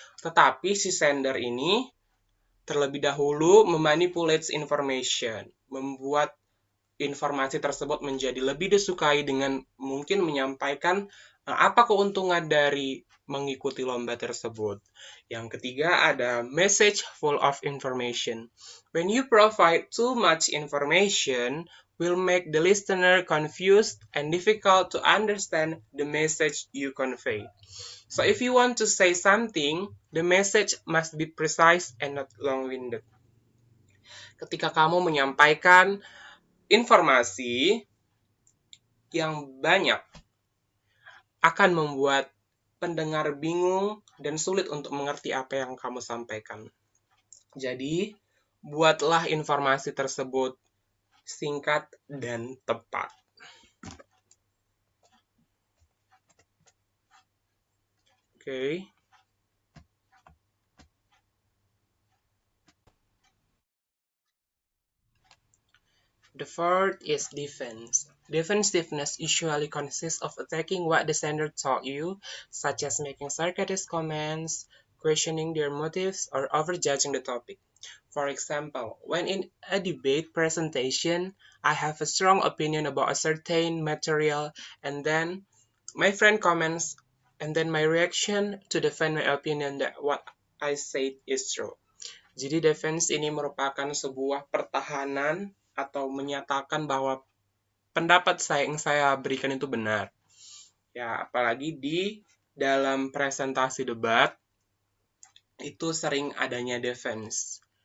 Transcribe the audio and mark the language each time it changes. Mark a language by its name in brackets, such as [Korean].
[Indonesian] Tetapi si sender ini terlebih dahulu memanipulate information, membuat informasi tersebut menjadi lebih disukai dengan mungkin menyampaikan apa keuntungan dari mengikuti lomba tersebut. Yang ketiga ada [English] message full of information. When you provide too much information, will make the listener confused and difficult to understand the message you convey. So if you want to say something, the message must be precise and not long-winded. [Indonesian] Ketika kamu menyampaikan informasi yang banyak, akan membuat pendengar bingung dan sulit untuk mengerti apa yang kamu sampaikan. Jadi, buatlah informasi tersebut singkat dan tepat. Okay. [English] The fourth is defense. Defensiveness usually consists of attacking what the sender taught you, such as making sarcastic comments, questioning their motives, or overjudging the topic. For example, when in a debate presentation, I have a strong opinion about a certain material, and then my friend comments, and then my reaction to defend my opinion that what I said is true. [Indonesian] Jadi defense ini merupakan sebuah pertahanan atau menyatakan bahwa pendapat yang saya berikan itu benar. Ya, apalagi di dalam presentasi debat itu sering adanya defense.